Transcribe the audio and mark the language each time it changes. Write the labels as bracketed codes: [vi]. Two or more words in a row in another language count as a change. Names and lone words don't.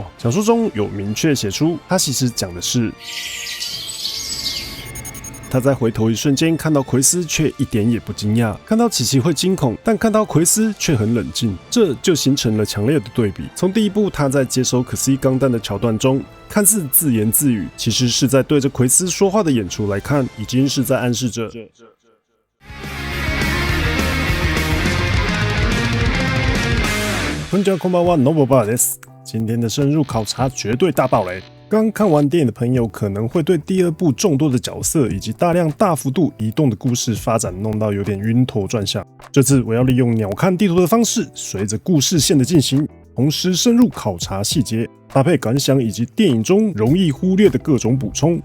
[zh] 小说中有明确写出，他其实讲的是。他在回头一瞬间看到奎斯，却一点也不惊讶；看到琪琪会惊恐，但看到奎斯却很冷静，这就形成了强烈的对比。从第一部他在接收可西钢弹的桥段中，看似自言自语，其实是在对着奎斯说话的演出来看，已经是在暗示着。 [ja] こんにちは、こんばんは、ノボバです。 [zh] 今天的深入考察绝对大爆雷。刚看完电影的朋友可能会对第二部众多的角色以及大量大幅度移动的故事发展弄到有点晕头转向。这次我要利用鸟瞰地图的方式，随着故事线的进行，同时深入考察细节，搭配感想以及电影中容易忽略的各种补充。